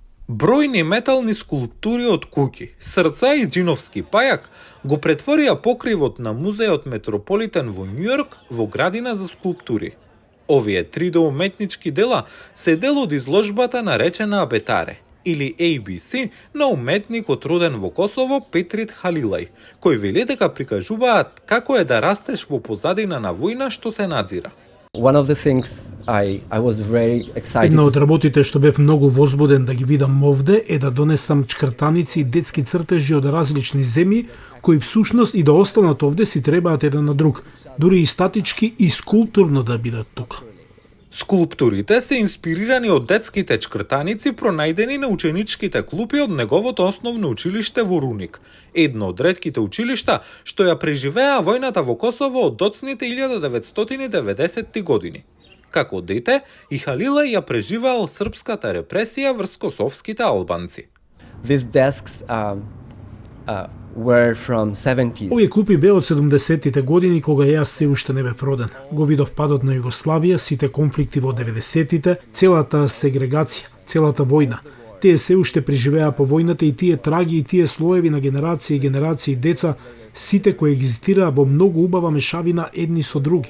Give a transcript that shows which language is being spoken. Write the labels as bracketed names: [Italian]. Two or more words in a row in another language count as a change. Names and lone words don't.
[Macedonian] Бројни метални скулптури од куќи, срца и џиновски пајак го претворија покривот на музеот Метрополитен во Њујорк во градина за скулптури. Овие 3D уметнички дела се дел од изложбата наречена Абетаре, или ABC, на уметникот роден во Косово Петрит Халилај, кој вели дека прикажуваат како е да растеш во позадина на војна што се надзира. [English] One of the things I was very excited. [Macedonian] Една од работите што бев многу возбуден да ги видам овде е да донесам чкртаници и детски цртежи од различни земји, кои всушност и да останат овде си требаат еден на друг, дури и статички и скулптурно да бидат тука. Скулптурите се инспирирани од детските чкртаници пронајдени на ученичките клупи од неговото основно училиште во Руник, едно од ретките училишта што ја преживеа војната во Косово од доцните 1990 години. Како дете, и Халилај ја преживеал српската репресија врз косовските албанци. [English] These desks were from 70s. [Macedonian] Овие клупи беа од 70-тите години кога јас се уште не бев роден. Го видов падот на Југославија, сите конфликти во 90-тите, целата сегрегација, целата војна. Тие се уште преживеа по војната и тие траги и тие слоеви на генерации и генерации деца, сите кои екзистираа во многу убава мешавина едни со други.